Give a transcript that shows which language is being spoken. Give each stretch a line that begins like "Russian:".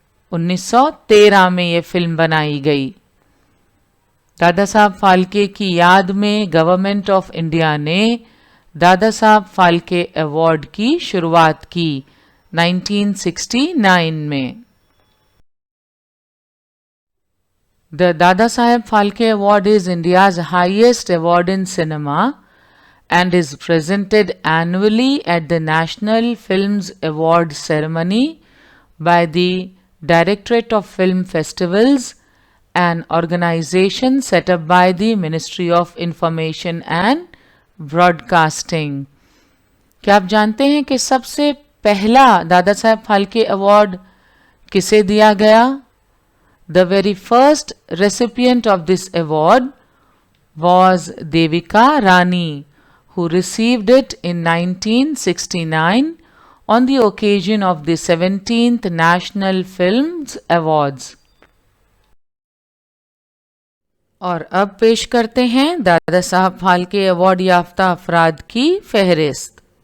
Urdu: 1913 میں یہ فلم بنائی گئی. دادا صاحب پھالکے کی یاد میں گورنمنٹ آف انڈیا نے دادا صاحب پھالکے ایوارڈ کی شروعات کی 1969 میں.
English: The Dada Saheb Phalke Award is India's highest award in cinema and is presented annually at the National Films Award ceremony by the Directorate of Film Festivals, an organization set up by the Ministry of Information and Broadcasting.
Urdu: کیا آپ جانتے ہیں کہ سب سے پہلا Dada Saheb Phalke award کسے دیا گیا؟
English: The very first recipient of this award was Devika Rani, who received it in 1969 on the occasion of the 17th National Films Awards.
Urdu: اور اب پیش کرتے ہیں دادا صاحب پھالکے ایوارڈ یافتہ افراد کی فہرست.